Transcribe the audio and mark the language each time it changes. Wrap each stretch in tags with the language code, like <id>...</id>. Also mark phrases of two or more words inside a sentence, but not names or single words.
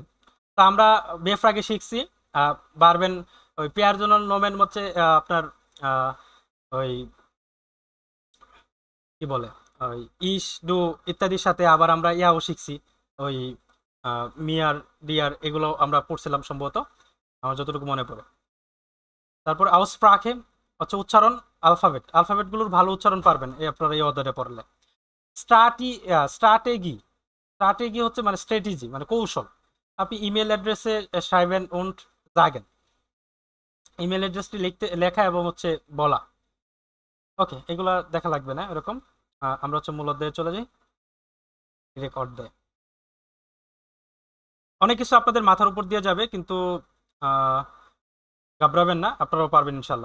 <bn>তো আমরা বেফ্রাগে শিখছি পারবেন ওই পেয়ারজনাল নোমেন হচ্ছে আপনার ওই কি বলে ওই</bn> <de>ich du</de> <bn>ইত্যাদির সাথে আবার আমরা ইয়াও শিখছি, ওই</bn> <de>mir dir</de> <bn>এগুলো আমরা পড়ছিলাম সম্ভবত, আমার যতটুকু মনে পড়ে। তারপর আউসপ্রাখে হচ্ছে উচ্চারণ, আলফাবেটগুলোর ভালো উচ্চারণ পারবেন এই আপনারা এই অধ্যায়ে পড়লে। স্ট্র্যাটেগি, স্ট্র্যাটেগি হচ্ছে মানে স্ট্র্যাটেজি মানে কৌশল। আপনি ইমেল অ্যাড্রেসে</bn> <de>schreiben und sagen,</de> <bn>ইমেল অ্যাড্রেসটি লেখা এবং হচ্ছে বলা। ওকে, এগুলা দেখা লাগবে না এরকম। আমরা হচ্ছে মূল অধ্যায়ে চলে যাই, রেকর্ড দেয়। অনেক কিছু আপনাদের মাথার উপর দিয়ে যাবে, কিন্তু ঘাবড়াবেন না, আপনারাও পারবেন ইনশাল্লাহ।</bn>